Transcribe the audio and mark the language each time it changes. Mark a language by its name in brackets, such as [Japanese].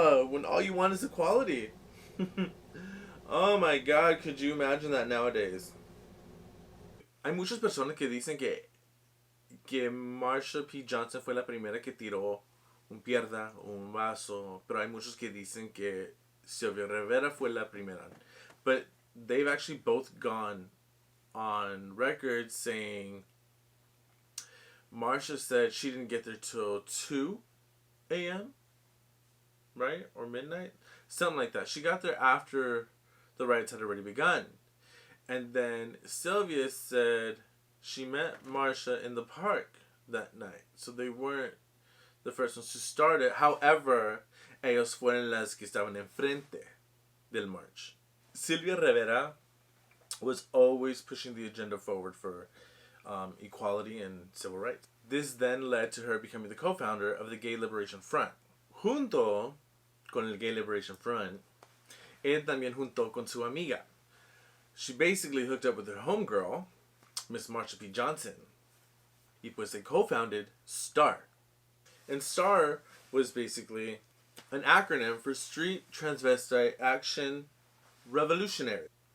[English] When all you want is equality. Oh my God, could you imagine that nowadays? [Spanish] Hay muchas personas que dicen que Marsha P. Johnson fue la primera que tiró un pierda o un vaso, pero hay muchos que dicen que Sylvia Rivera fue la primera. [English] But they've actually both gone on record saying Marsha said she didn't get there till 2 a.m., right? Or midnight? Something like that. She got there after the riots had already begun. And then Sylvia said she met Marsha in the park that night. So they weren't the first ones to start it. However, [Spanish] ellos fueron las que estaban enfrente del march. [English] Sylvia Rivera was always pushing the agenda forward for equality and civil rights. This then led to her becoming the co-founder of the Gay Liberation Front. [Spanish] Junto con el Gay Liberation Front, ella también juntó con su amiga. [English] She basically hooked up with her homegirl, Miss Marsha P. Johnson. [Spanish] Y pues [English] they co-founded STAR. And STAR was basically an acronym for Street Transvestite Action Revolutionary.